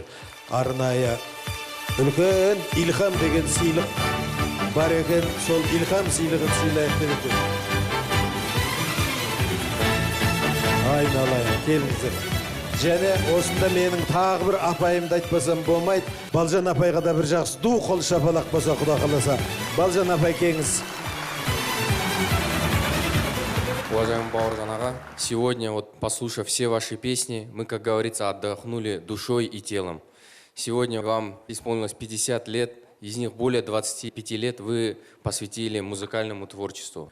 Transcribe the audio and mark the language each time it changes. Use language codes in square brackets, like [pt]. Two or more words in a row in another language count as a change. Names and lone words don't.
[kk] Арнайы үлкен илхам деген сыйлық бар екен, сол илхам сыйлығын сыйлайық деп екен. Айналайын, келіңіздер. Және осында менің тағы бір апайымды айтпасам болмайды. Балжан апайға да бір жақсы ду қол шапалақ болса, Құда қаласа. Балжан апай, келіңіз. [ru] Уважаемый Бауыржан ага, сегодня, послушав все ваши песни, мы, как говорится, отдохнули душой и телом. Сегодня вам исполнилось 50 лет. Из них более 25 лет вы посвятили музыкальному творчеству.